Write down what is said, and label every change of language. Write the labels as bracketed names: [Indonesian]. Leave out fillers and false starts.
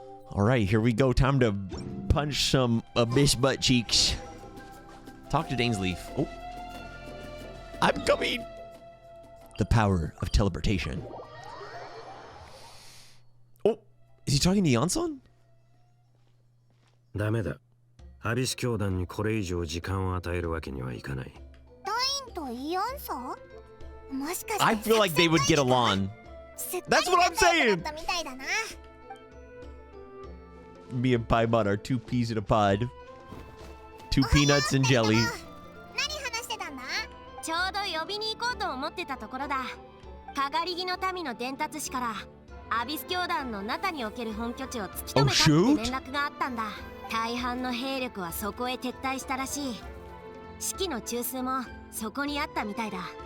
[English] All right, here we go. Time to punch some Abyss butt cheeks. Talk to Dainsleif. Oh. I'm coming. The power of teleportation. Oh, is he talking to Yansan? [Japanese] ダメだ。アビス教団にこれ以上時間を与えるわけにはいかない。ダインとイアンサー？もしかして [English] I feel like they would get along. That's what I'm saying. Me and Paimon are 2 peas in a pod. 2 peanuts and jelly. [Japanese] 何話してたんだ？ちょうど呼びに行こうと思ってたところだ。かがり木の民の伝達師からアビス教団の中における本拠地を突き止めたって連絡があったんだ。大半の兵力はそこへ撤退したらしい。指揮の中枢もそこにあったみたいだ。